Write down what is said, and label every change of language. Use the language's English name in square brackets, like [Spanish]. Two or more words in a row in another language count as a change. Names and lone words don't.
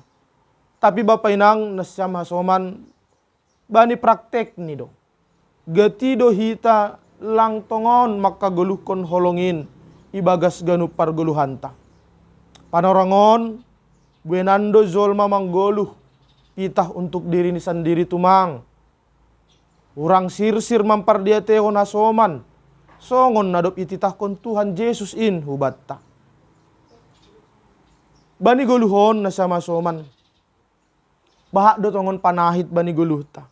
[Batak Simalungun] Tapi Bapak Inang nasyam hasoman bani praktek ni do. Getido hita lang tongon maka geluhkon holongin ibagas ganup pargeluhanta. Panorangon buenando zolma manggoluh pitah [Indonesian] untuk diri [Batak Simalungun] ni sendiri tumang. Urang sirsir mampardiatehon hasoman. Songon nadop ititahkon Tuhan Yesus in hubatta. Bani goluhon na sama soman. Bahak do tongon panahit bani guluhta.